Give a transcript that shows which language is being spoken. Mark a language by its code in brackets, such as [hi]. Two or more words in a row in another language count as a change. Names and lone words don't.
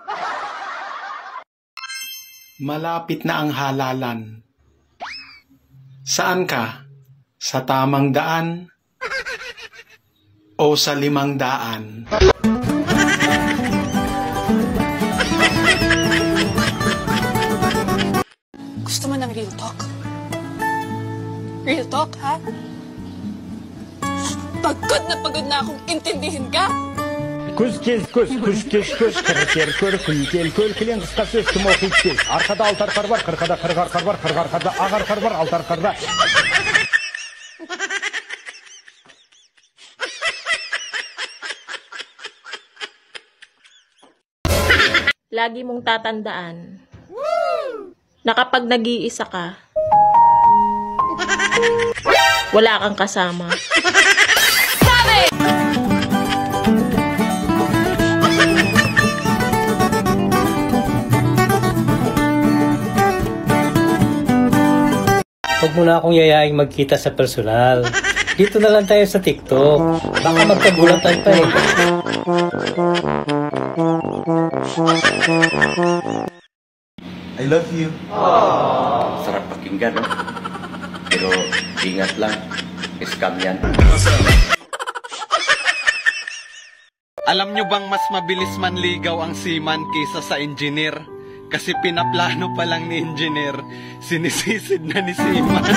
[tl] Malapit na ang halalan. Saan ka? Sa tamang daan? O sa 500? Gusto mo ng [en] real talk? Real talk, [tl] ha? Pagod na akong intindihin ka. [kk] Күз кез көз, күз кез көз, кір көр, күлкел көл, кілең қысқа сөз, кім оқиды тез. Арқада алты арқар бар, қырқада қырық арқар бар, қырық арқарда ақ арқар бар, алты арқарда. [tl] Lagi mong tatandaan na kapag nag-iisa ka, wala kang kasama. Huwag mo na akong yayaing magkita sa personal. Dito na lang tayo sa TikTok. Baka magkagulatan pa eh. [en] I love you. [tl] Sarap pakinggan, no? Pero ingat lang, scam yan. Alam nyo bang mas mabilis manligaw ang seaman kaysa sa engineer? Kasi pinaplano pa lang ni engineer, sinisisid na ni seaman.